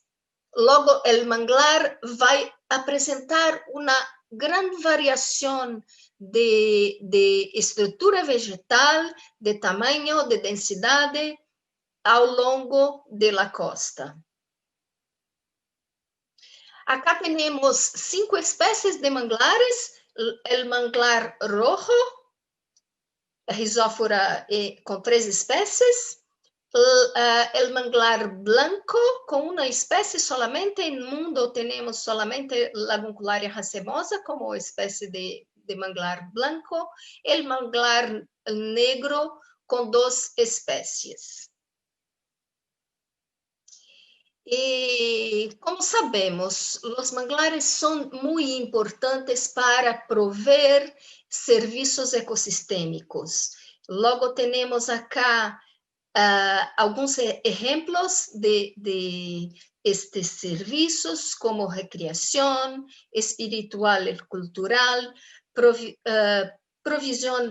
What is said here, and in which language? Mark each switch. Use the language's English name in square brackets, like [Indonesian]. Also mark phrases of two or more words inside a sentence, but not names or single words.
[Portuguese] Logo, o manglar vai apresentar uma grande variação de estrutura vegetal, de tamanho, de densidade ao longo da costa. Acá temos 5 espécies de manglares: o [Spanish] manglar rojo, [Portuguese] Rhizophyra com 3 espécies, [Spanish] el manglar blanco [Portuguese] com uma espécie [Spanish] solamente. [Portuguese] No mundo temos solamente Laguncularia racemosa como espécie de [Spanish] manglar blanco, el manglar negro [Portuguese] com 2 espécies. E, como sabemos, os manglares são muito importantes para prover serviços ecossistêmicos. Logo, temos acá alguns exemplos de estes serviços, como recreação espiritual e cultural, provisão